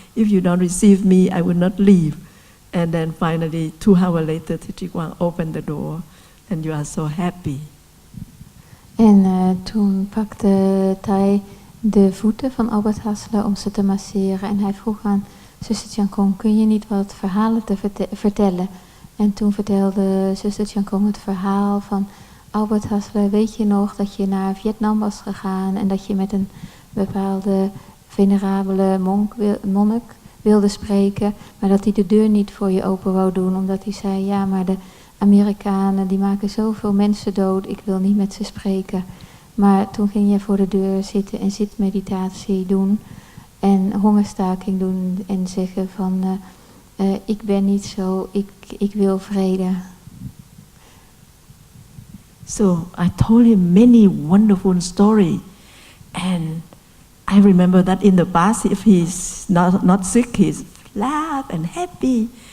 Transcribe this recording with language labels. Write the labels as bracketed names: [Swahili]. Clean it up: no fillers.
[English] If you don't receive me, I will not leave. And then finally, 2 hours later, Thi Quang opened the door, and you are so happy. [Dutch] En toen pakte Thai de voeten van Albert Hasler om ze te masseren. En hij vroeg aan zuster Chân Không, kun je niet wat verhalen te vertellen? En toen vertelde zuster Chân Không het verhaal van Albert Hasler. Weet je nog dat je naar Vietnam was gegaan en dat je met een bepaalde venerabele monnik wilde spreken, maar dat hij de deur niet voor je open wou doen, omdat hij zei, ja, maar de Amerikanen die maken zoveel mensen dood, ik wil niet met ze spreken. Maar toen ging je voor de deur zitten en zitmeditatie doen en hongerstaking doen en zeggen van, ik ben niet zo, ik wil vrede. [English] So I told him many wonderful stories, and I remember that in the past, if he's not sick, he's laugh and happy.